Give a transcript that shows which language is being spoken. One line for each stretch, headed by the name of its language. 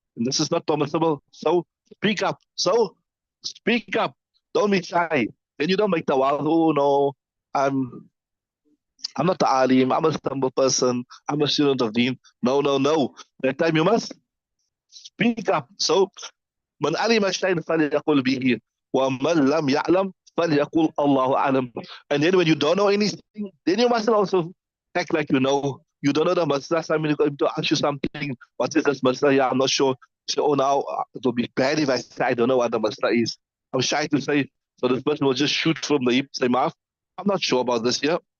English: And this is not permissible. So speak up. So speak up. Don't be shy. Then you don't make the wild, oh no, I'm I'm not the alim, I'm a humble person, I'm a student of deen. No, no, no. That time you must speak up.
Arabic: So من علم شيئا فليقل به ومن لم يعلم فليقل الله أعلم.
English: And then when you don't know anything, then you must also act like you know. You don't know the masala. Somebody going to ask you something. What is this masala? Yeah, I'm not sure. So oh, now it will be bad if I say I don't know what the masala is. I'm shy to say. So this person will just shoot from the hip, say, Maaf, I'm not sure about this here.